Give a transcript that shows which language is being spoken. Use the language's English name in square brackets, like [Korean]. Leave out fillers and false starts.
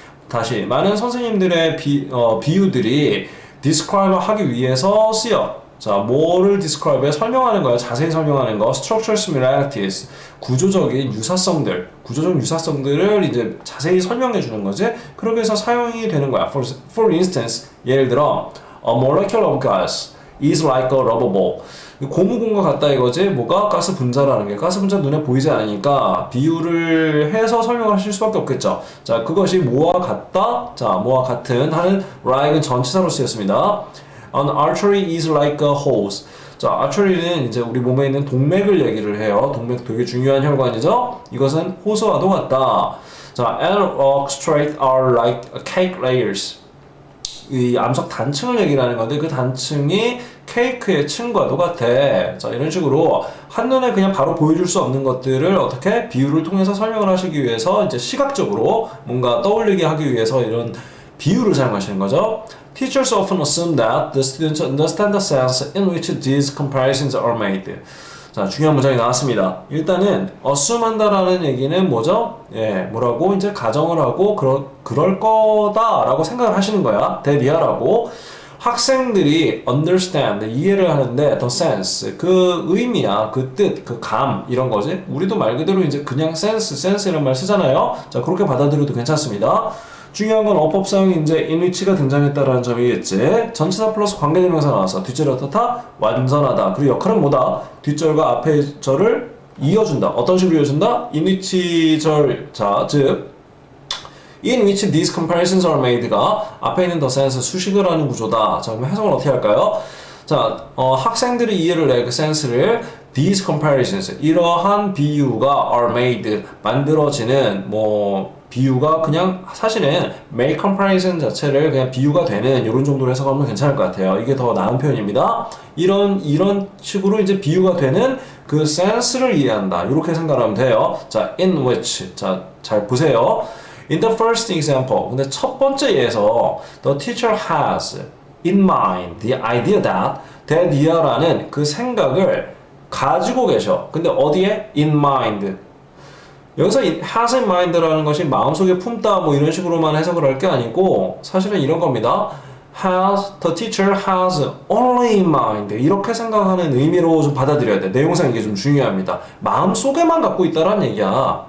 [Korean] 다시 많은 선생님들의 비유들이 describe 하기 위해서 쓰여. 자, 뭐를 describe에 설명하는 거야. 자세히 설명하는 거. [English] structural similarities. [Korean] 구조적인 유사성들. 구조적 유사성들을 이제 자세히 설명해 주는 거지. 그렇게 해서 사용이 되는 거야. [English] For instance, [Korean] 예를 들어 [English] a molecule of gas is like a rubber ball. [Korean] 고무공과 같다 이거지. 뭐가? 가스 분자라는 게. 가스 분자 눈에 보이지 않으니까 비유를 해서 설명을 하실 수밖에 없겠죠. 자, 그것이 뭐와 같다? 자, 뭐와 같은 하는 like은 전치사로 쓰였습니다. [English] An artery is like a hose. [Korean] 자, artery는 이제 우리 몸에 있는 동맥을 얘기를 해요. 동맥 되게 중요한 혈관이죠. 이것은 호수와도 같다. 자, [English] and rock strata are like cake layers. [Korean] 이 암석 단층을 얘기를 하는 건데 그 단층이 케이크의 층과도 같아. 자, 이런 식으로 한눈에 그냥 바로 보여줄 수 없는 것들을 어떻게 비유를 통해서 설명을 하시기 위해서 이제 시각적으로 뭔가 떠올리게 하기 위해서 이런 비유를 사용하시는 거죠. [English] Teachers often assume that the students understand the sense in which these comparisons are made. [Korean] 자, 중요한 문장이 나왔습니다. 일단은 assume 한다라는 얘기는 뭐죠? 예, 뭐라고 이제 가정을 하고 그럴 거다라고 생각을 하시는 거야. 대비하라고. 학생들이 understand 이해를 하는데 [English] the sense [Korean] 그 의미야, 그 뜻, 그 감 이런 거지. 우리도 말 그대로 이제 그냥 sense 이런 말 쓰잖아요. 자, 그렇게 받아들여도 괜찮습니다. 중요한 건 어법상 이제 in which가 등장했다라는 점이겠지. 전치사 플러스 관계대명사 나와서 뒷절이 어떻다? 완전하다. 그리고 역할은 뭐다? 뒷절과 앞의 절을 이어준다. 어떤 식으로 이어준다? in which 절, 자, 즉 [English] in which these comparisons are made [Korean] 가 앞에 있는 the sense 수식을 하는 구조다. 자, 그럼 해석을 어떻게 할까요? 자, 학생들이 이해를 해 그 sense를 [English] these comparisons [Korean] 이러한 비유가 [English] are made [Korean] 만들어지는 비유가 그냥 사실은 [English] make comparison [Korean] 자체를 그냥 비유가 되는 이런 정도로 해석하면 괜찮을 것 같아요. 이게 더 나은 표현입니다. 이런 식으로 이제 비유가 되는 그 sense를 이해한다. 이렇게 생각하면 돼요. 자, in which 자, 잘 보세요. [English] In the first example, [Korean] 근데 첫 번째 예에서 [English] the teacher has in mind the idea that [Korean] 이하라는 그 생각을 가지고 계셔. 근데 어디에? [English] in mind. [Korean] 여기서 has in mind라는 것이 마음속에 품다 뭐 이런 식으로만 해석을 할 게 아니고 사실은 이런 겁니다. [English] the teacher has only in mind [Korean] 이렇게 생각하는 의미로 좀 받아들여야 돼. 내용상 이게 좀 중요합니다. 마음속에만 갖고 있다라는 얘기야.